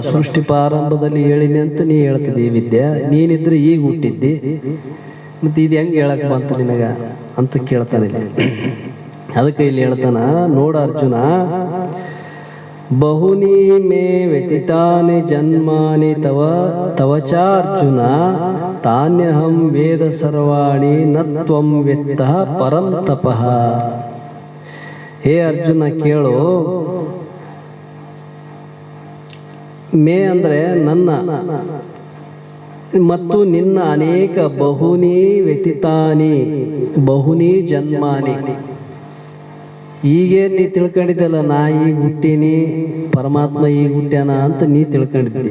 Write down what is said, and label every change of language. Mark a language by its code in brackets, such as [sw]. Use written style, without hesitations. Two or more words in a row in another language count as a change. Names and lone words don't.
[kn] ಸೃಷ್ಟಿ ಪ್ರಾರಂಭದಲ್ಲಿ ಹೇಳಿನಿ ಅಂತ ನೀ ಹೇಳ್ತಿದ್ದಿ ವಿದ್ಯೆ, ನೀನಿದ್ರೆ ಈಗ ಹುಟ್ಟಿದ್ದಿ, ಮತ್ತು ಇದು ಹೆಂಗೆ ಹೇಳಕ್ ಬಂತು ನಿನಗ ಅಂತ ಕೇಳ್ತಾನೆ. ಅದಕ್ಕೆ ಇಲ್ಲಿ ಹೇಳ್ತಾನ, ನೋಡ ಅರ್ಜುನ, [sa] ಬಹುನಿ ಮೇ ವ್ಯತಿತಾನಿ ಜನ್ಮಾನಿ ತವ ತವಚಾರ್ಜುನ ತಾನ್ಯಹಂ ವೇದ ಸರ್ವಾಣಿ ನ ತ್ವಂ ವೇತ್ತಃ ಪರಂ ತಪಃ. [kn] ಹೇ ಅರ್ಜುನ ಕೇಳು, ಮೇ ಅಂದ್ರೆ ನನ್ನ, ಮತ್ತು ನಿನ್ನ ಅನೇಕ [sa] ಬಹುನಿ ವ್ಯತಿತಾನಿ, ಬಹುನಿ ಜನ್ಮಾನಿ, [kn] ಈಗೇ ನೀ ತಿಳ್ಕೊಂಡಿದ್ದಲ್ಲ ನಾ ಈಗ ಹುಟ್ಟೀನಿ, ಪರಮಾತ್ಮ ಈಗ ಹುಟ್ಟ್ಯಾನ ಅಂತ ನೀ ತಿಳ್ಕೊಂಡಿದ್ದಿ.